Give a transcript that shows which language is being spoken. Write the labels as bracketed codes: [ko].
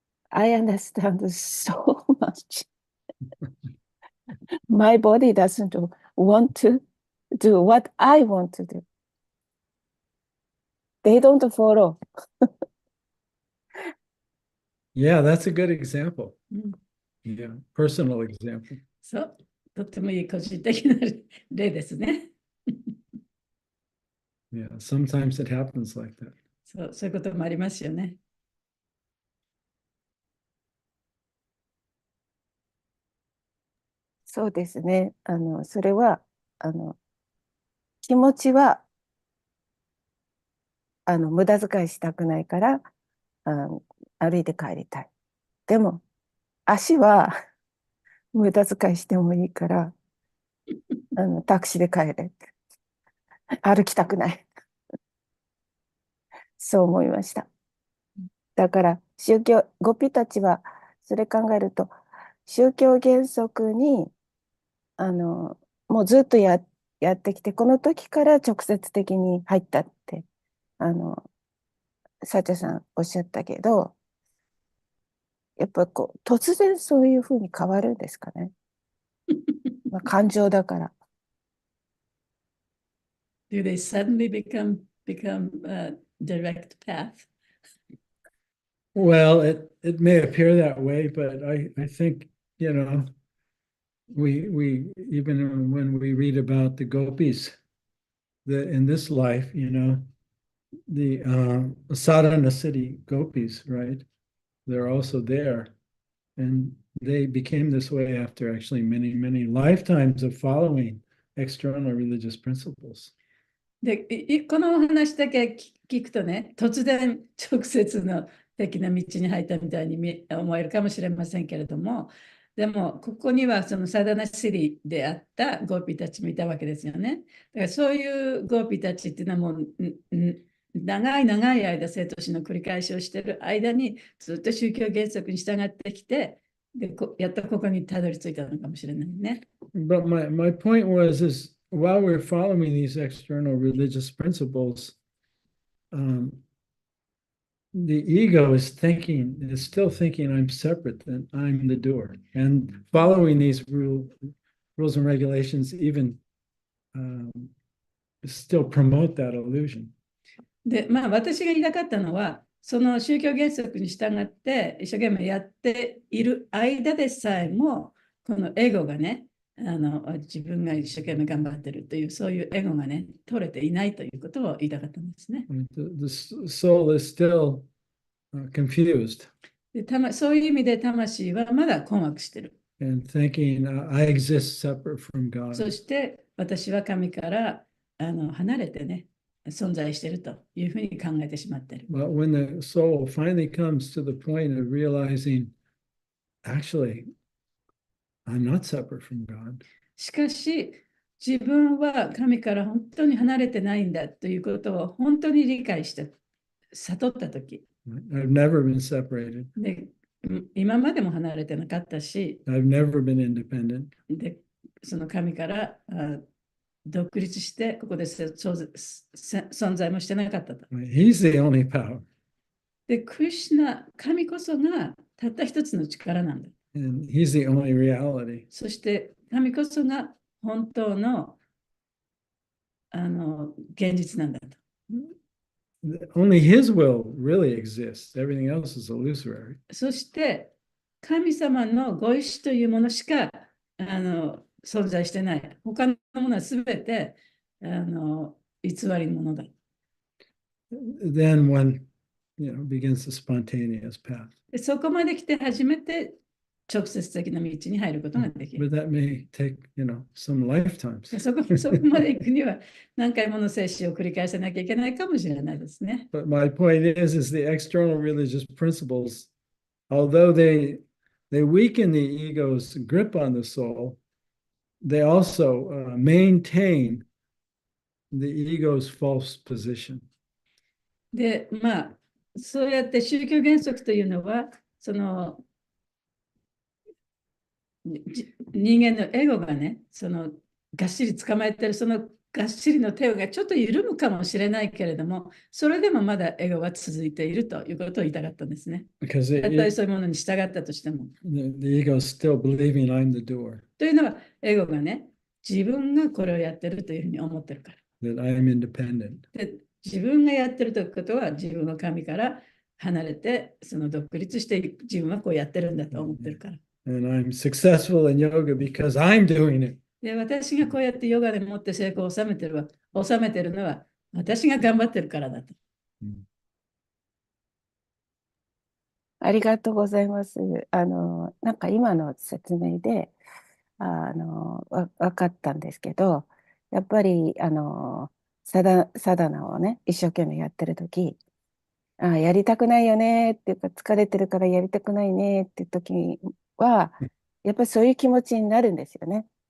[en] I understand so much. My body doesn't want to do what I want to do. They don't follow. Yeah, that's a good example. うん、 Yeah, personal example. [ja] そう、とってもいい個人的な例ですね。 [en] Yeah, sometimes it happens like that. [ja] そう、そういうこともありますよね。そうですね。それは、気持ちは、無駄遣いしたくないから、歩いて帰りたい。でも、足は無駄遣いしてもいいから、タクシーで帰れ。歩きたくない。そう思いました。だから、ゴピたちは、それ考えると、宗教原則に、もうずっとやってきて、この時から直接的に入ったって、サチャさんおっしゃったけど、やっぱ突然そういうふうに変わるんですかね。感情だから。 [en] Do they suddenly become a direct path? Well, it may appear that way, but I think, we even when we read about the gopis, in this life, the sadhana city gopis, right? They're also there. And they became this way after actually many, many lifetimes of following external religious principles. [ja] で、このお話だけ聞くとね、突然直接の的な道に入ったみたいに思えるかもしれませんけれども、でもここにはそのサダナシリであったゴーピーたちもいたわけですよね。だからそういうゴーピーたちっていうのはもう長い長い間生と死の繰り返しをしている間にずっと宗教原則に従ってきて、でやっとここにたどり着いたのかもしれないね。 [en] But my point is while we're following these external religious principles, the ego is still thinking I'm separate and I'm the doer. And following these rules and regulations even still promote that illusion. [ja] で、私が言いたかったのは、その宗教原則に従って一生懸命やっている間でさえも、このエゴがね、自分が一生懸命頑張ってるという、そういうエゴがね、取れていないということを言いたかったんですね。 [en] The soul is still confused [ja] でそういう意味で魂はまだ困惑してる。 [en] and thinking, I exist separate from そ God. [ja] して私は神から離れてね、存在しているというふうに考えてしまっている。 [en] But when the soul finally comes to the point of realizing, actually, I'm not separate from God. [ja] しかし、自分は神から本当に離れてないんだということを本当に理解して、悟ったとき、 [en] I've never been separated. [ja] で、今までも離れてなかったし、 [en] I've never been independent. [ja] でその神から独立して、ここで存在もしてなかったと。 [en] He's the only power. [ja] で、クリシュナ、神こそがたった一つの力なんだ。 [en] And he's the only reality. [ja] そして神こそが本当の現実なんだと。 [en] Only his will really exists. Everything else is illusory. [ja] そして神様のご意志というものしか存在してない。他のものはすべて偽りのものだ。 [en] Then one, begins the spontaneous path. [ja] でそこまで来て初めて直接的な道に入ることができ [en] But る。 that may take, some lifetimes. [ja] でそこまで行くには何回もの摂取を繰り返さなきゃいけないかもしれないですね。 [en] But my point is the external religious principles, although they weaken the ego's grip on the soul, they also maintain the ego's false position. [ja] で、そうやって宗教原則というのは、その人間のエゴがね、がっしり捕まえてる、そのがっしりの手がちょっと緩むかもしれないけれども、それでもまだエゴは続いているということを言いたかったんですね。 [en] Because [ja] たとえそういうものに従ったとしても。 [en] the ego is still believing I'm the doer, [ja] というのは、エゴがね、自分がこれをやってるというふうに思ってるから。 [en] that I'm independent. [ja] で自分がやってるということは、自分は神から離れて、独立して自分はこうやってるんだと思ってるから。 [en] And I'm successful in yoga because I'm doing it. [ja] で、私がこうやってヨガでもって成功を収めてるのは、私が頑張ってるからだと。ありがとうございます。なんか今の説明で、分かったんですけど、やっぱり、サダナをね、一生懸命やってる時、やりたくないよねっていうか、疲れてるからやりたくないねっていう時は、やっぱりそういう気持ちになるんですよね。